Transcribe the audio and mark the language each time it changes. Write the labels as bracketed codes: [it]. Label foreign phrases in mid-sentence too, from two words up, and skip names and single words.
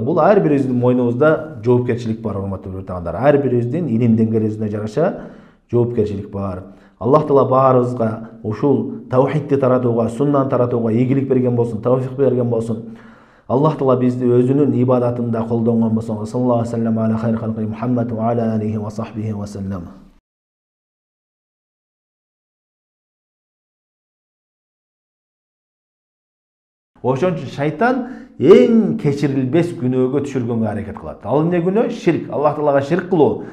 [ky] Бул ар бирибиздин мойнубузда жоопкерчилик бар, урматтуу көрөрмандар. Ар бирибиздин илим деңгээлибизине жараша жоопкерчилик бар. Аллах Таала баарыбызга ушул таухидти таратууга, суннаны таратууга ийгилик берген болсун, тавфик берген болсун. Аллах Таала бизди өзүнүн ибадатында колдонгон болсун. [ar] صلى الله عليه وسلم على خير خلقه محمد وعلى عليه وصحبه وسلم. [ky] Ошон үчүн шайтан эң кечирилбес күнөөгө түшүргөнгө аракет кылат. Ал эмне күнөө? Ширк. Аллах Таалага ширк кылуу.